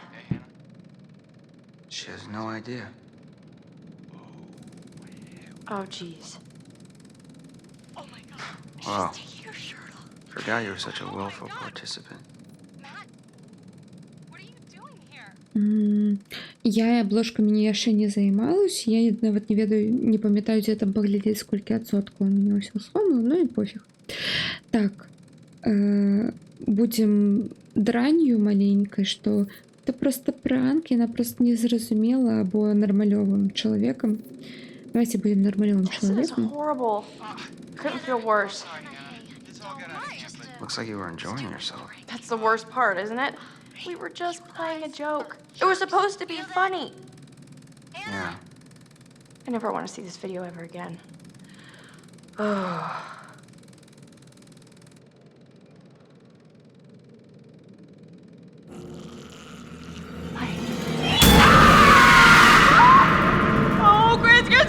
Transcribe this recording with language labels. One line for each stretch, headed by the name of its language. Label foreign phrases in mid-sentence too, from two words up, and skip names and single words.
English: She has no idea. Oh, jeez. Oh my god. Wow. She's taking her shirt off. Forgot you were such a willful participant. What are you doing here?
Belarusian: Я обложкамі яшчэ не займалась. Я нават не ведаю, не памятаю, дзе там паглядзець, сколькі адсоткаў у мяне ўсё слоўна, ну і пофіг. Так, будзем дранью маленькай, што это просто пранк, яна просто не зразумела, або нармалёвым чалавекам.
Russian: Давайте будем нормальным человеком.
English: Horrible. Couldn't feel worse. Looks like you were enjoying yourself. That's the worst part, isn't it? We were just playing a joke. It was supposed to be funny. Yeah. I never want to see this video ever again. Oh. Oh, Chris!